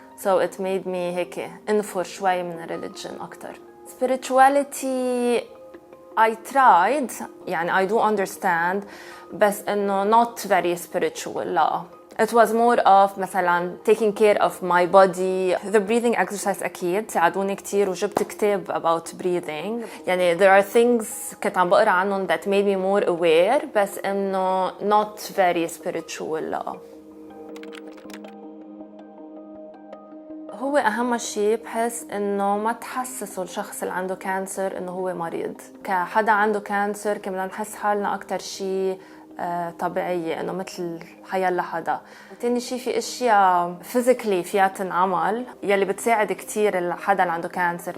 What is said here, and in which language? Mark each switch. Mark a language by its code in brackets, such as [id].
[en] So it made me [ar] هيك انفر شوي من [en] religion أكتر. Spirituality I tried, [ar] يعني [en] I do understand, [ar] بس إنه [en] not very spiritual, لا. It was more of [ar] مثلا [en] taking care of my body. The breathing exercise [ar] أكيد ساعدوني كتير وجبت كتاب [en] about breathing. يعني there are things [ar] كنت عم بقرأ عنهم [en] that made me more aware, [ar] بس إنه [en] not very spiritual, لا. [ar] هو أهم شيء بحس إنه ما تحسسوا الشخص اللي عنده كانسر إنه هو مريض. كحدا عنده كانسر كنا نحس حالنا أكتر شيء طبيعية إنه مثل حيلا حدا. تاني شيء في أشياء [en] physically [ar] فيها تنعمل يلي بتساعد كتير الحدا اللي عنده كانسر.